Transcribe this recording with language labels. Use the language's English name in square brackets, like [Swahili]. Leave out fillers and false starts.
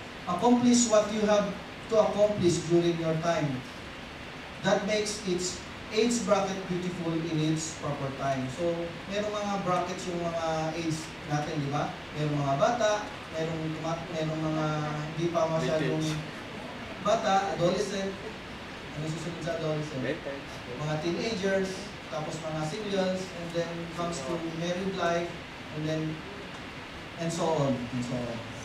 [English] Accomplish what you have to accomplish during your time. That makes its age bracket beautiful in its proper time. [Filipino] So, merong mga brackets yung mga age natin, di ba? Merong mga bata, merong mga hindi pa masyadong bata, adolescent, ano susunod sa adolescent? Mga teenagers, tapos mga singles, [English] and then comes to married life, and so on, and so on.